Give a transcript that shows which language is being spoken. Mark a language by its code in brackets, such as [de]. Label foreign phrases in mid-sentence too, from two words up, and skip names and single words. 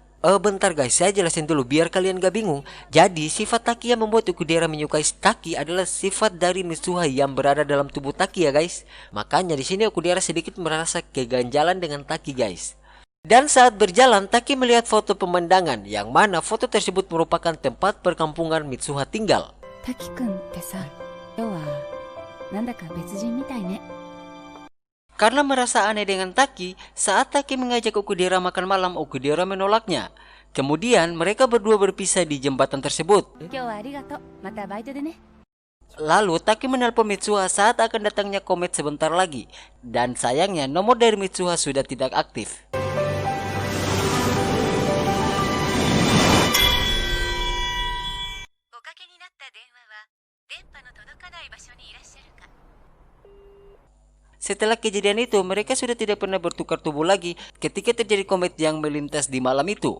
[id] Bentar guys, saya jelasin dulu biar kalian gak bingung. Jadi sifat Taki yang membuat Okudera menyukai Taki adalah sifat dari Mitsuha yang berada dalam tubuh Taki ya guys. Makanya di sini Okudera sedikit merasa keganjalan dengan Taki guys. Dan saat berjalan, Taki melihat foto pemandangan yang mana foto tersebut merupakan tempat perkampungan Mitsuha tinggal. [ja] 滝くんってさ、今日はなんだか別人みたいね。 [id] Karena merasa aneh dengan Taki, saat Taki mengajak Okudera makan malam, Okudera menolaknya. Kemudian mereka berdua berpisah di jembatan tersebut. [ja] 今日はありがとう。またバイトでね。 [id] Lalu Taki menelpon Mitsuha saat akan datangnya komet sebentar lagi. Dan sayangnya nomor dari Mitsuha sudah tidak aktif. Setelah kejadian itu, mereka sudah tidak pernah bertukar tubuh lagi ketika terjadi komet yang melintas di malam itu.